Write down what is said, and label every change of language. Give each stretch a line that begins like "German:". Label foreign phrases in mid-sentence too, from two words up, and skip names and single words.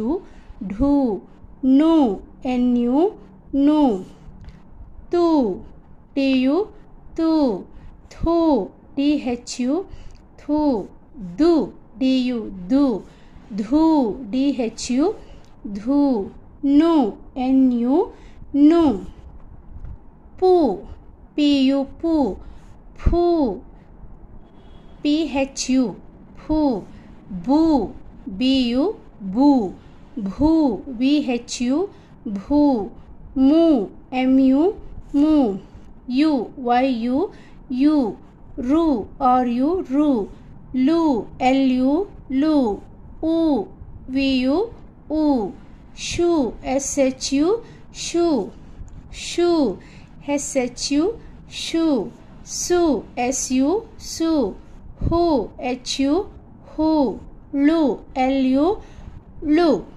Kannada: ಢು, ನು NU ನು, ತು TU ತು, ಥು THU ಥು, ದು DU ದು, ಧು DHU ಧು, ನು NU ನು, ಪು PU ಪು, ಫು PHU ಫು, ಬು BU ಬು, ಭು BHU ಭು, ಮು MU ಮು, ಯು YU ಯು, ರು RU ರು, ಲು LU ಲು, ಉ VU ಉ, ಶು SHU ಶು, ಶು SHU ಶು, ಸು SU ಸು, ಹು HU ಹು, ಳು LU ಳು.